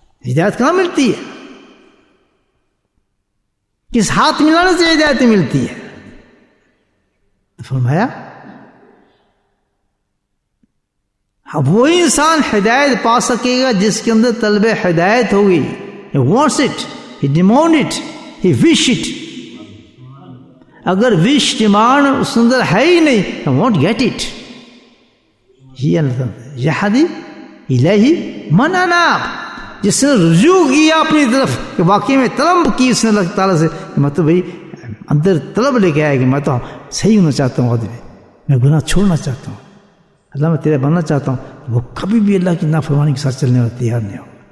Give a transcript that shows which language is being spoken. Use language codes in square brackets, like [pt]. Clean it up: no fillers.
[ur] ہدایت کہاں ملتی ہے؟ کس ہاتھ ملانے سے ہدایت ملتی ہے؟ فرمایا اب وہی انسان ہدایت پا سکے گا جس کے اندر طلب ہدایت ہوگی. [en] He wants it, he demand it, he wish it. [ur] اگر [en] wish demand [ur] اس اندر ہے ہی نہیں, [en] he won't get it. [ar] یہدی الیہ من اناب, [ur] جس نے رجوع کیا اپنی طرف کہ واقعی میں طلب کی اس نے اللہ تعالیٰ سے کہ میں تو بھائی اندر طلب لے کے آیا کہ میں تو صحیح ہونا چاہتا ہوں, آدمی میں گناہ چھوڑنا چاہتا ہوں, اللہ میں تیرے بننا چاہتا ہوں, وہ کبھی بھی اللہ کی نافرمانی کے ساتھ چلنے والا تیار نہیں ہوگا.